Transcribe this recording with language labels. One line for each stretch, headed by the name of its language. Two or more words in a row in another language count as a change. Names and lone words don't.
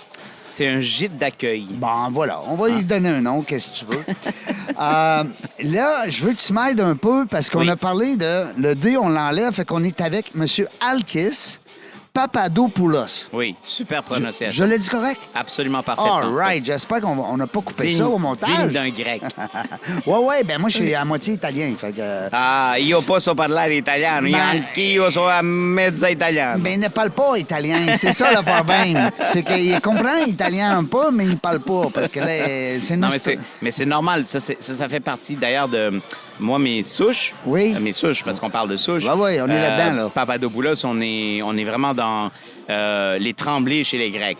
French: C'est un gîte d'accueil. Bon, voilà. On va lui donner un nom, qu'est-ce que tu veux. Là, je veux que tu m'aides un peu parce qu'on a parlé de... Le D, on l'enlève, fait qu'on est avec M. Alkis Papadopoulos. Oui, super prononciation. Je l'ai dit correct? Absolument parfaitement.
English: All right.
French: J'espère qu'on n'a pas coupé ça au montage. Digne d'un grec. Oui. Ben moi, je suis à moitié italien. Fait que...
Italian: io posso parlare italiano. Anch'io sono a mezza italiano.
French: Ben, il ne parle pas italien. C'est ça le problème. C'est qu'il comprend italien un peu, mais il ne parle pas. Parce que là, c'est... Non, mais c'est normal. Ça fait partie, d'ailleurs, de... Moi, mes souches. Oui. Mes souches, parce qu'on parle de souches. Oui, on est là-dedans, là. Papadopoulos, on est vraiment dans les Tremblay chez les Grecs.